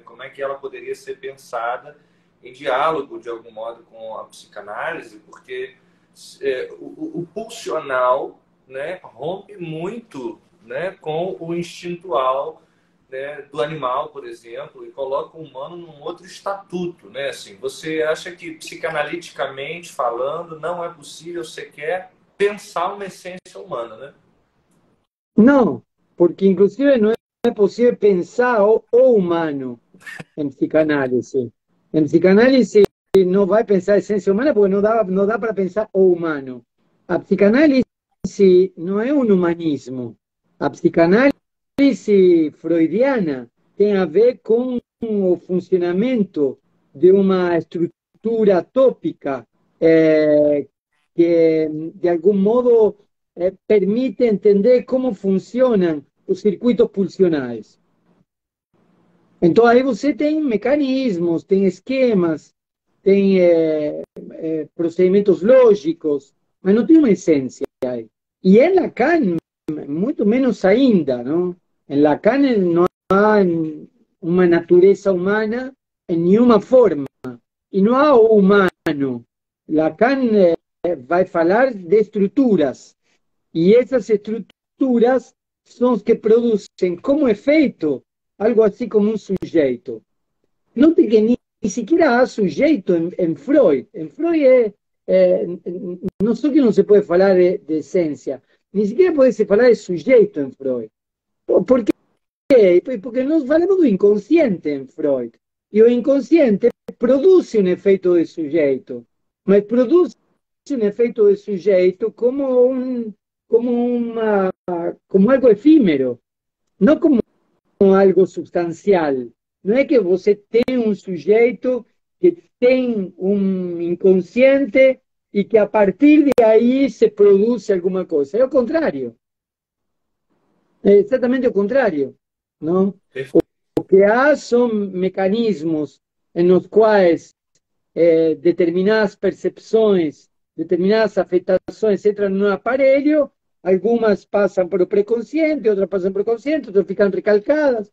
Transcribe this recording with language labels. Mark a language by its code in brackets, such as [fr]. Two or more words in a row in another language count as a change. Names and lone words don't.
[pt] Como é que ela poderia ser pensada em diálogo, de algum modo, com a psicanálise, porque o pulsional, né, rompe muito, né, com o instintual, né, do animal, por exemplo, e coloca o humano num outro estatuto, né? Assim, você acha que psicanaliticamente falando não é possível sequer pensar uma essência humana, né? [es] No, porque inclusive no es posible pensar [pt] o humano [es] en psicanálisis. En psicanálisis no va a pensar esencia humana porque no da para pensar [pt] o humano. [es] A psicanálisis no es un humanismo. A psicanálisis freudiana tiene a ver con el funcionamiento de una estructura tópica que de algún modo permite entender cómo funcionan los circuitos pulsionales. [pt] Entonces aí você tem mecanismos, tem esquemas, tem procedimentos lógicos, mas não tem uma essência aí. E em Lacan, muito menos ainda, não? Em Lacan não há uma natureza humana em nenhuma forma. E não há o humano. Lacan vai falar de estruturas. E essas estruturas são as que produzem como efeito [es] algo así como un sujeto. Note que ni siquiera ha sujeto en Freud. En Freud no solo que no se puede hablar de esencia, ni siquiera puede se hablar de sujeto en Freud. ¿Por qué? Porque nos hablamos de inconsciente en Freud. Y el inconsciente produce un efecto de sujeto, pero produce un efecto de sujeto como algo efímero, no como algo substancial. [pt] Não é que você tem um sujeito que tem um inconsciente e que a partir de aí se produz alguma coisa. É o contrário. É exatamente o contrário. Não? O que há são mecanismos nos quais determinadas percepções, determinadas afetações entram no aparelho, algumas passam para o pré-consciente, outras passam para o consciente, outras ficam recalcadas.